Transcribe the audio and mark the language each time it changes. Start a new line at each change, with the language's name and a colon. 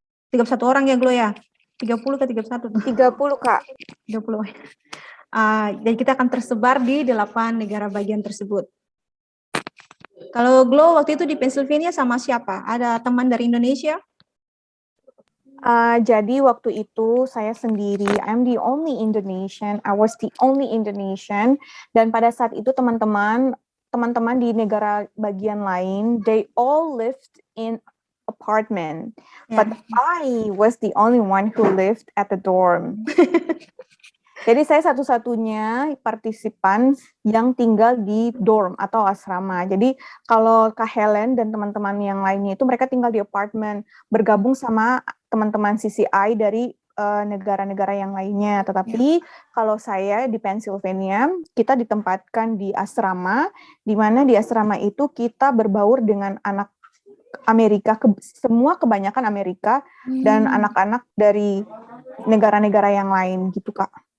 Indonesian: 31 orang ya, Glow ya? 30 ke 31? 30, Kak. 30. Jadi kita akan tersebar di 8 negara bagian tersebut. Kalau Glow waktu itu di Pennsylvania sama siapa? Ada teman dari Indonesia? Jadi waktu itu saya sendiri,
English: I'm the only Indonesian, I was the only Indonesian,
Indonesian: dan pada saat itu teman-teman di negara bagian lain,
English: they all lived in apartment, but I was the only one who lived at the dorm.
Indonesian: Jadi saya satu-satunya partisipan yang tinggal di dorm atau asrama. Jadi kalau Kak Helen dan teman-teman yang lainnya itu mereka tinggal di apartemen, bergabung sama teman-teman CCI dari negara-negara yang lainnya. Tetapi kalau saya di Pennsylvania, kita ditempatkan di asrama, di mana di asrama itu kita berbaur dengan anak Amerika, semua kebanyakan Amerika, dan anak-anak dari negara-negara yang lain gitu, Kak.